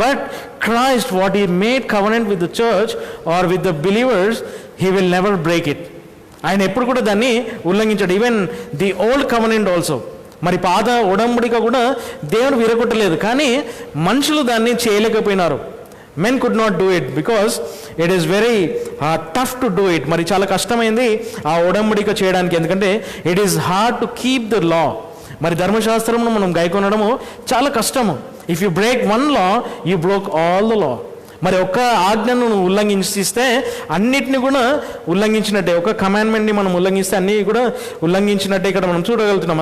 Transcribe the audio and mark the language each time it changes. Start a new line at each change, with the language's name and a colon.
English: But Christ what he made covenant with the church or with the believers, he will never break it.
Telugu: ఆయన ఎప్పుడు కూడా దాన్ని ఉల్లంఘించాడు.
English: even the old covenant also,
Telugu: మరి పాత ఉడంబడిక కూడా దేవుడు విరగొట్టలేదు, కానీ మనుషులు దాన్ని చేయలేకపోయినారు.
English: Men could not do it because it is very tough to do it.
Telugu: మరి చాలా కష్టమైంది ఆ ఉడంబడిక చేయడానికి.
English: ఎందుకంటే it is hard to keep the law.
Telugu: మరి ధర్మశాస్త్రమును మనం గైకొనడము చాలా కష్టము.
English: If you break one law, you broke all the law.
Telugu: మరి ఒక్క ఆజ్ఞను ఉల్లంఘిస్తే అన్నిటిని కూడా ఉల్లంఘించినట్టే. ఒక కమాండ్మెంట్ని మనం ఉల్లంఘిస్తే అన్ని కూడా ఉల్లంఘించినట్టే ఇక్కడ మనం చూడగలుగుతున్నాం.